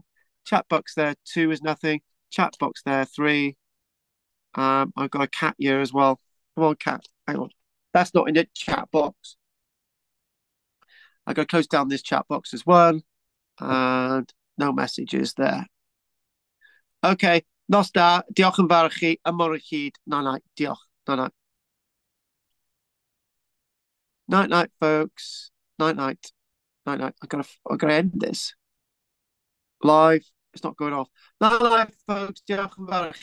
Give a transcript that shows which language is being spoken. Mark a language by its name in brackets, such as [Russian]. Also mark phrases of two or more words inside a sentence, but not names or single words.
[English] Chat box there 2 is nothing. Chat box there 3. I've got a cat here as well. Come on, cat. Hang on. That's not in the chat box. I got to close down this chat box as well. And no messages there. [Welsh] Okay. Nos da. Diolch yn fawr chi. Amor I gyd. Night. Diolch. [English] Night. Night, folks. Night. I gotta end this live. It's not going off. Night, folks. [Welsh] Diolch yn fawr.